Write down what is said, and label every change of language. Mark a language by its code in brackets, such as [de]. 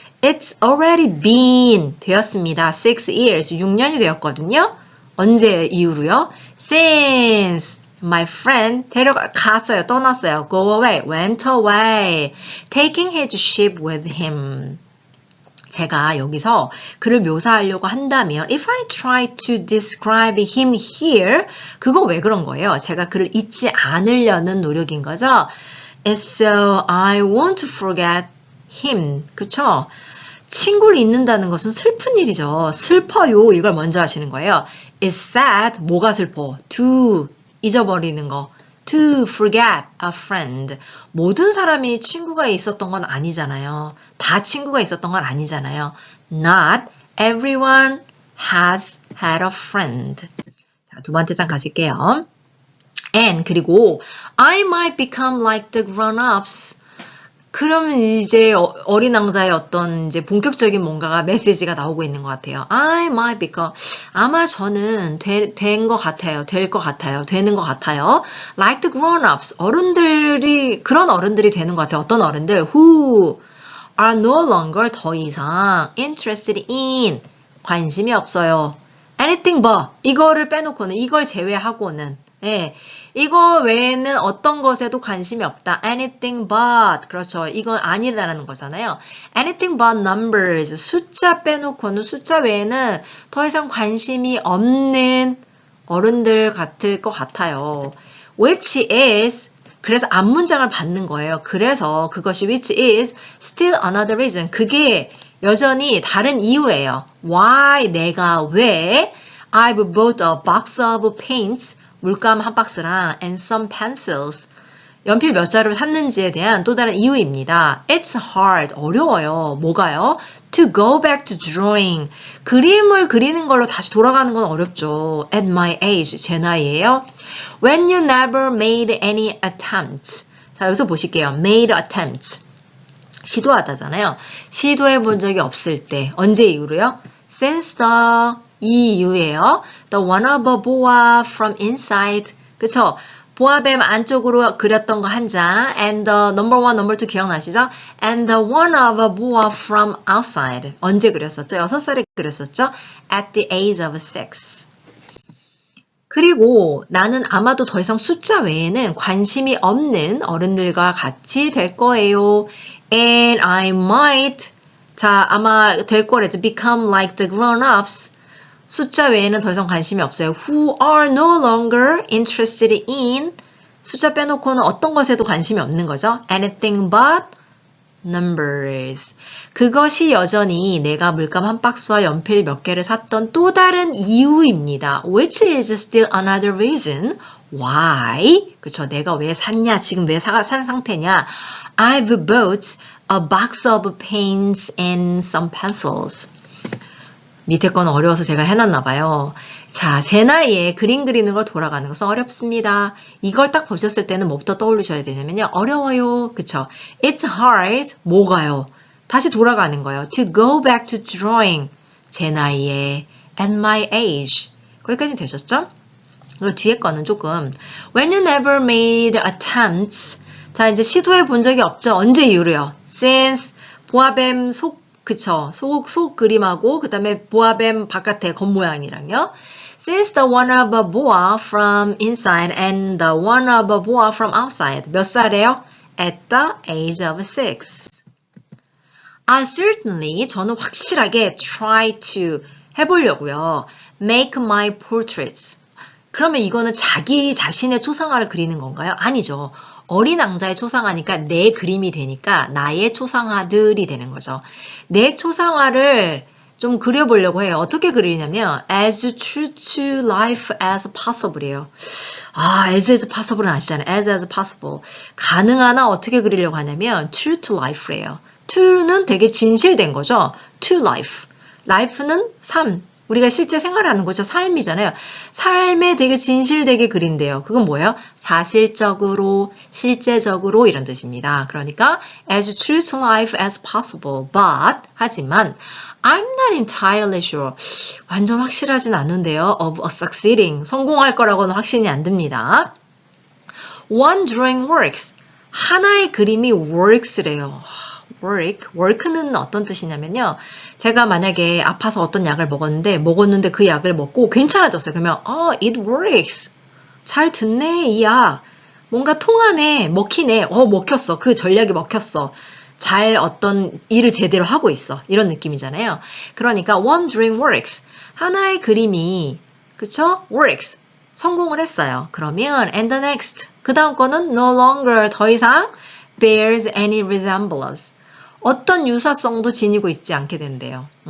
[en] It's already been [ko] 되었습니다. [en] 6 years, [ko] 6년이 되었거든요. 언제 이후로요? [en] Since my friend [ko] 갔어요. 떠났어요. [en] Go away, went away, taking his ship with him. [ko] 제가 여기서 그를 묘사하려고 한다면 [en] if I try to describe him here, [ko] 그거 왜 그런 거예요? 제가 그를 잊지 않으려는 노력인 거죠. [en] It's so I want to forget him. [ko] 그쵸? 친구를 잊는다는 것은 슬픈 일이죠. 슬퍼요. 이걸 먼저 하시는 거예요. [en] It's sad. [ko] 뭐가 슬퍼? To 잊어버리는 거. [en] To forget a friend. [ko] 모든 사람이 친구가 있었던 건 아니잖아요. 다 친구가 있었던 건 아니잖아요. [en] Not everyone has had a friend. [ko] 자, 두 번째 장 가실게요. [en] And [ko] 그리고 [en] I might become like the grown-ups. [ko] 그러면 이제 어린 왕자의 어떤 이제 본격적인 뭔가가 메시지가 나오고 있는 것 같아요. [en] I might become. [ko] 아마 저는 된 것 같아요. 될 것 같아요. 되는 것 같아요. [en] Like the grown-ups. [ko] 그런 어른들이 되는 것 같아요. 어떤 어른들? [en] Who are no longer [ko] 더 이상 [en] interested in. [ko] 관심이 없어요. [en] Anything but. [ko] 이거를 빼놓고는, 이걸 제외하고는. 예, 이거 외에는 어떤 것에도 관심이 없다. [en] Anything but. [ko] 그렇죠. 이건 아니다라는 거잖아요. [en] Anything but numbers. [ko] 숫자 빼놓고는, 숫자 외에는 더 이상 관심이 없는 어른들 같을 것 같아요. [en] Which is, [ko] 그래서 앞문장을 받는 거예요. 그래서 그것이 [en] which is still another reason. [ko] 그게 여전히 다른 이유예요. Why, 내가 왜 [en] I've bought a box of paints. [ko] 물감 한 박스랑 [en] and some pencils. [ko] 연필 몇 자루를 샀는지에 대한 또 다른 이유입니다. [en] It's hard. [ko] 어려워요. 뭐가요? [en] To go back to drawing. [ko] 그림을 그리는 걸로 다시 돌아가는 건 어렵죠. [en] At my age. [ko] 제 나이에요. [en] When you never made any attempts. [ko] 자, 여기서 보실게요. [en] made attempts. [ko] 시도하다잖아요. 시도해 본 적이 없을 때. 언제 이후로요? [en] Since the [ko] 이 이후에요. [en] The one of a boa from inside. [ko] 그쵸? 보아뱀 안쪽으로 그렸던 거 한 장. [en] And the number one, number two [ko] 기억나시죠? [en] And the one of a boa from outside. [ko] 언제 그렸었죠? 6살에 그렸었죠? [en] At the age of 6. [ko] 그리고 나는 아마도 더 이상 숫자 외에는 관심이 없는 어른들과 같이 될 거예요. [en] And I might. [ko] 자, 아마 될 거래죠. [en] Become like the grown-ups. [ko] 숫자 외에는 더 이상 관심이 없어요. [en] Who are no longer interested in. [ko] 숫자 빼놓고는 어떤 것에도 관심이 없는 거죠. [en] Anything but numbers. [ko] 그것이 여전히 내가 물감 한 박스와 연필 몇 개를 샀던 또 다른 이유입니다. [en] Which is still another reason why. [ko] 그쵸? 내가 왜 샀냐? 지금 왜 산 상태냐? [en] I've bought a box of paints and some pencils. [ko] 밑에 건 어려워서 제가 해놨나 봐요. 자, 제 나이에 그림 그리는 걸 돌아가는 것은 어렵습니다. 이걸 딱 보셨을 때는 뭐부터 떠올리셔야 되냐면요. 어려워요. 그쵸? [en] It's hard. [ko] 뭐가요? 다시 돌아가는 거예요. [en] To go back to drawing. [ko] 제 나이에 [en] at my age. [ko] 거기까지는 되셨죠? 그리고 뒤에 거는 조금 [en] When you never made attempts. [ko] 자, 이제 시도해 본 적이 없죠. 언제 이후로요? Since 보아뱀 그쵸. 속 그림하고, 그 다음에 보아뱀 바깥에 겉모양이랑요. [en] Since the one of a boa from inside and the one of a boa from outside. [ko] 몇 살이에요? [en] At the age of 6. [ko] certainly, 저는 확실하게 [en] try to [ko] 해보려고요. [en] Make my portraits. [ko] 그러면 이거는 자기 자신의 초상화를 그리는 건가요? 아니죠. 어린 왕자의 초상화니까 내 그림이 되니까 나의 초상화들이 되는 거죠. 내 초상화를 좀 그려보려고 해요. 어떻게 그리냐면 [en] as true to life as possible [ko] 이에요. [en] as possible [ko] 은 아시잖아요. [en] as possible. [ko] 가능하나 어떻게 그리려고 하냐면 [en] true to life [ko] 래요. to는 되게 진실된 거죠. to life. life는 삶. 우리가 실제 생활하는 거죠. 삶이잖아요. 삶에 되게 진실되게 그린대요. 그건 뭐예요? 사실적으로, 실제적으로 이런 뜻입니다. 그러니까 [en] as true to life as possible. But [ko] 하지만 [en] I'm not entirely sure. [ko] 완전 확실하진 않은데요. [en] Of succeeding. [ko] 성공할 거라고는 확신이 안 듭니다. [en] One drawing works. [ko] 하나의 그림이 works래요. work는 어떤 뜻이냐면요. 제가 만약에 아파서 어떤 약을 먹었는데 그 약을 먹고 괜찮아졌어요. 그러면 [en] it works. [ko] 잘 듣네, 이 약. 뭔가 통하네, 먹히네. 먹혔어. 그 전략이 먹혔어. 잘 어떤 일을 제대로 하고 있어. 이런 느낌이잖아요. 그러니까 [en] one drawing works. [ko] 하나의 그림이 그쵸? works. 성공을 했어요. 그러면 [en] and the next. [ko] 그 다음 거는 [en] no longer [ko] 더 이상 [en] bears any resemblance. [ko] 어떤 유사성도 지니고 있지 않게 된대요.